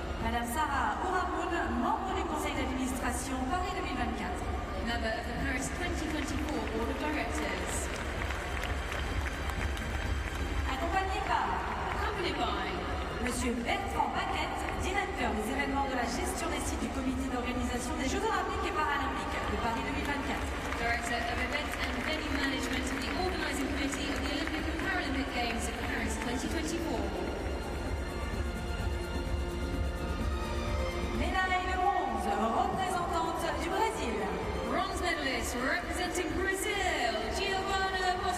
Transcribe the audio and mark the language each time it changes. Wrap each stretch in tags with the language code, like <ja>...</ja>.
<fr>Madame Sarah Ouramoun, membre du conseil d'administration Paris 2024.</fr> <en>member of the Paris 2024 Board of Directors.</en> <fr>Accompagnée par</fr> <en>Accompanied by</en> <fr>Monsieur Bertrand Baquette, directeur des événements de la gestion des sites du comité d'organisation des Jeux Olympiques et Paralympiques de Paris 2024.</fr> <en>Director of Events and Venue Management of the Organising Committee of the Olympic and Paralympic Games of Paris 2024.</en> <fr>Médaille de bronze, représentante du Brésil.</fr> <en>Bronze medalist representing Brazil, Giovanna</en>